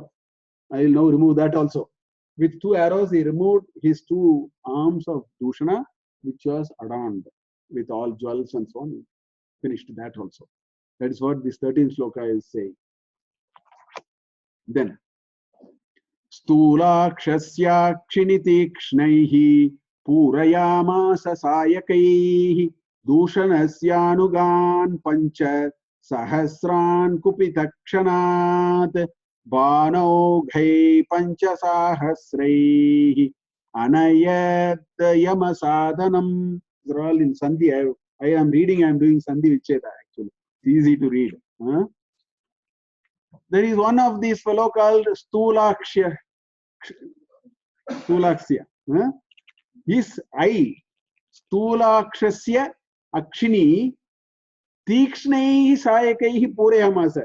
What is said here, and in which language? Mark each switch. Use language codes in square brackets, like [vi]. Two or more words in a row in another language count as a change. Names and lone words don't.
[en] I will now remove that also. With 2 arrows, he removed his 2 arms of Dushana, which was adorned with all jewels and so on. He finished that also. That is what this 13th sloka is saying. Then, [sa] Stulakshasya Kshinitikšnaihi Purayamasa Sayakaihi Dushanasyanugan Pancha Sahasran Kupitakshanat Banoghay Panchasahasraihi Anayat Yamasadhanam. [en] These are all in Sandhi. I am reading, I am doing [sa] Sandhi Vicheta [en] actually. It's easy to read. There is one of these fellow called Stulaksya. His eye, [sa] Stulakshasya Akshini Tikshnaihi Sayakaihi Purayamasa.